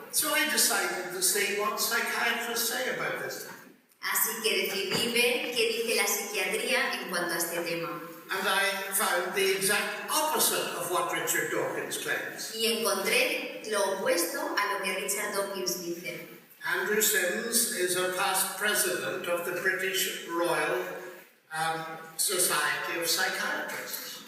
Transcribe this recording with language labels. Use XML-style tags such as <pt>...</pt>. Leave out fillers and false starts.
<en>So I decided to see what psychiatrists say about this.</en> <es>Así que decidí ver qué dice la psiquiatría en cuanto a este tema.</es> <en>And I found the exact opposite of what Richard Dawkins claims.</en> <es>Y encontré lo opuesto a lo que Richard Dawkins dice.</es> <en>Andrew Sims is a past president of the British Royal Society of Psychiatrists.</en>